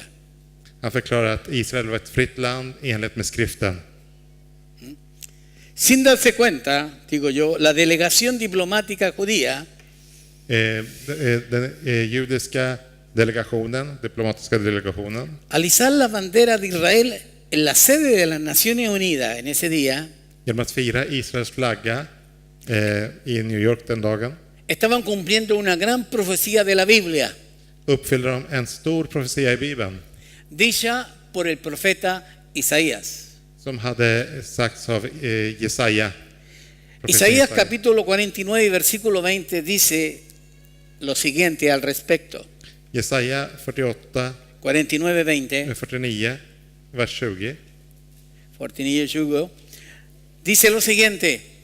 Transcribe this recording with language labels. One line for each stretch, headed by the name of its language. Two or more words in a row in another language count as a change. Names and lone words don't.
Swedish: Han förklarade att Israel var ett fritt land enligt med skriften.
Spanish: Sin darse cuenta, digo yo, la delegación diplomática judía
Swedish: Den judiska delegationen, diplomatiska delegationen,
Spanish: al izar la bandera de Israel en la sede de las Naciones Unidas en ese día,
Swedish: genom att fira Israels flagga i New York den dagen,
Spanish: estaban cumpliendo una gran profecía de la Biblia,
Swedish: uppfyllde de en stor profetia i Bibeln
Spanish: dicha por el profeta Isaías.
Swedish: som hade sagts av Jesaja.
Spanish: Isaías capítulo 49 versículo 20 dice lo siguiente al respecto.
Swedish: Jesaja 48, 49:20, 49, vers 20.
Spanish: 49:20, dice lo siguiente.